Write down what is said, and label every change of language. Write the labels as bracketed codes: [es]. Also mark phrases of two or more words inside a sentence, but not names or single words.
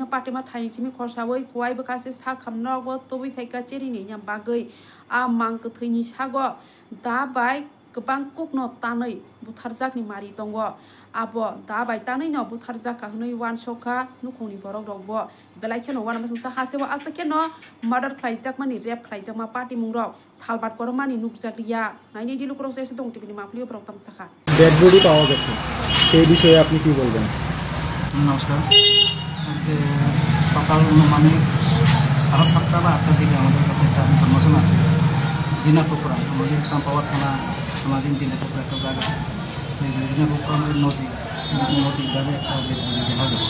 [trp] पातिमा थाइसिमि खरसावै खवाइ बकासे सा खामनावबो तबै फाइका चेरिनैनि बागै आ मांगथैनि सागो दाबाय गोबां कुकनो तानै बुथारजाकनि मारि दङ आबो दाबाय तानै न बुथारजाका हनै वानसका नुखौनि बरक दंबो बेलाइखेनो वाना मसंसा हासेबो आसकेनो मर्डर ख्लाइजाकमानि रेप ख्लाइजाकमा पार्टी मुंराव सालबात करमानि नुकजाकरिया नाइनि दिलुकरक सेसे दं टिभिनि माफलियो प्रक तामसाखा [en] dead body [bn] পাওয়া গেছে সেই বিষয়ে আপনি কি বলবেন? নমস্কার। আজকে সকাল মানে 7:30 বা 8টার দিকে আমাদের কাছে একটা ইনফরমেশন আছে দিনাজপুর আমাদের চাম্পাওয়ার থানা সমাধীন দিনাজপুর একটা জায়গা দিনাজপুর নদীর ধারে একটা [en] dead body [bn] দেখা গেছে।